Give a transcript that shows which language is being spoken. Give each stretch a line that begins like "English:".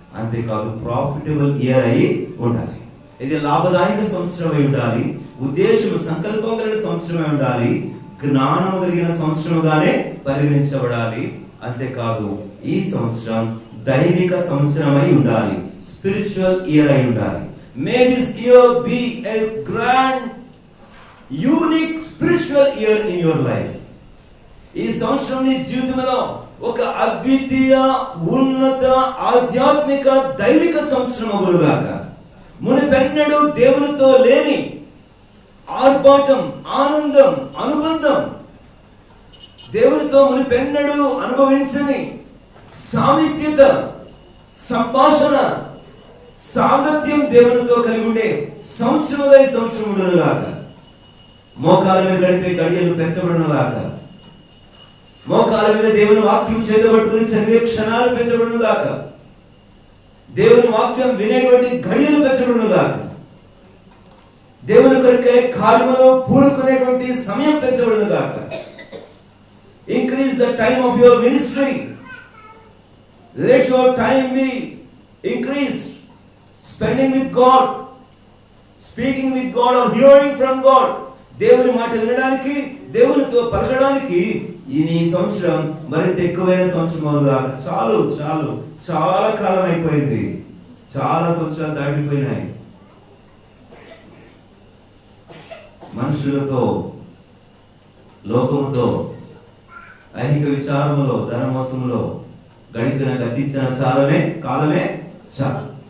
Telugu: అంతేకాదు
English: profitable year
Telugu: అయి ఉండాలి. ఇది లాభదాయక సంవత్సరం అయి ఉండాలి, ఉద్దేశం సంకల్పం కలిగిన సంవత్సరం అయి ఉండాలి, జ్ఞానం కలిగిన సంవత్సరంగానే పరిగణించబడాలి. అంతేకాదు ఈ సంవత్సరం దైవిక సంవత్సరం అయి ఉండాలి,
English: spiritual year
Telugu: అయి ఉండాలి.
English: May this year be a grand, unique spiritual year in your life.
Telugu: ఈ సంవత్సరం నీ జీవితంలో ఒక అద్వితీయ, ఉన్నత, ఆధ్యాత్మిక, దైవిక సంవత్సరం అగునుగాక. మునిపెన్నడూ దేవునితో లేని ఆర్భాటం, ఆనందం, అనుబంధం, దేవునితో మునిపెన్నడూ అనుభవించని సామీప్యత, సంభాషణ, సాంగత్యం దేవునితో కలిగి ఉండే సంవత్సరముగా ఈ సంవత్సరములను గాక. మోకాల మీద గడిపే గడియలు పెంచబడును గాక. మోకాల మీద దేవుని వాక్యం చేతబట్టుకుని చదివే క్షణాలు పెంచబడును గాక. దేవుని వాక్యం వినేటువంటి గడియలు పెంచబడును గాక. దేవుని కొరకై కార్యములో పూనుకునేటువంటి సమయం పెంచబడును గాక.
English: Increase the time of your ministry. Let your time be increased. Spending with God, speaking with God or hearing from God.
Telugu: దేవుని మాట వినడానికి, దేవునితో పలకడానికి ఈ సంవత్సరం మరింత ఎక్కువైన సంవత్సరం. చాలు చాలు, చాలా కాలం అయిపోయింది. చాలా సంవత్సరాలు దాటిపోయినాయి. మనుషులతో, లోకముతో, ఐహిక విచారములో, ధనమోసములో గడిపిన గతించిన కాలమే చాలు.